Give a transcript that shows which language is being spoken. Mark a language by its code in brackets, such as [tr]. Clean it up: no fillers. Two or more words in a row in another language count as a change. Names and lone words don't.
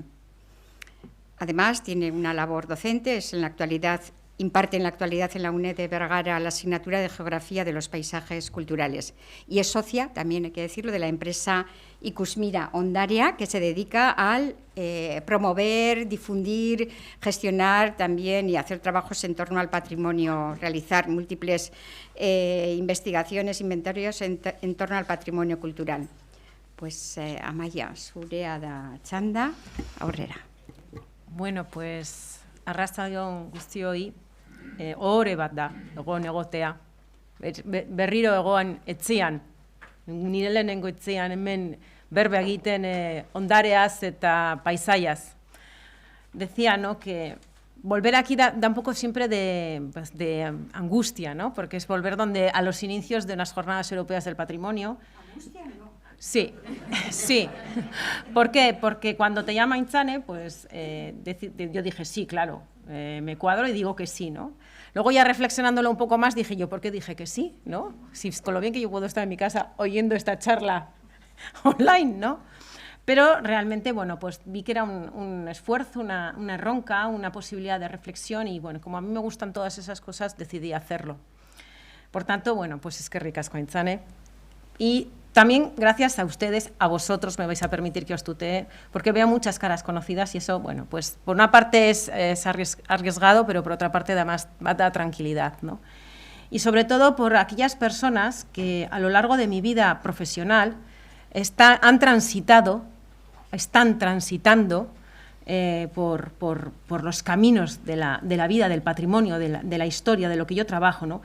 [es] Además, tiene una labor docente, imparte en la actualidad en la UNED de Vergara la asignatura de Geografía de los Paisajes Culturales y es socia, también hay que decirlo, de la empresa Ikusmira Ondarea, que se dedica al promover, difundir, gestionar también y hacer trabajos en torno al patrimonio, realizar múltiples investigaciones, inventarios en torno al patrimonio cultural. [eu] Pues Amaia, zurea da txanda, aurrera. [es] Bueno, pues [eu] arratsaldeon guztioi, ohore bat da, egotea. Berriro egoan etzian, nire lehenengo etzian hemen berba egiten ondareaz eta paisaiaz. [es] Decía, ¿no?, que volver aquí da un poco siempre de angustia, ¿no?, porque es volver a los inicios de unas Jornadas Europeas del Patrimonio. ¿Angustia no? Sí, sí. ¿Por qué? Porque cuando te llama Intzane, pues yo dije, sí, claro, me cuadro y digo que sí, ¿no? Luego ya reflexionándolo un poco más dije yo, ¿por qué dije que sí, no? Si con lo bien que yo puedo estar en mi casa oyendo esta charla online, ¿no? Pero realmente, bueno, pues vi que era un esfuerzo, una ronca, una posibilidad de reflexión y, bueno, como a mí me gustan todas esas cosas, decidí hacerlo. Por tanto, bueno, pues [eu] eskerrik asko [es] Aintzane. Y también gracias a ustedes, a vosotros me vais a permitir que os tutee, porque veo muchas caras conocidas y eso, bueno, pues por una parte es arriesgado, pero por otra parte además da tranquilidad, ¿no? Y sobre todo por aquellas personas que a lo largo de mi vida profesional están transitando por los caminos de la vida, del patrimonio, de la historia, de lo que yo trabajo, ¿no?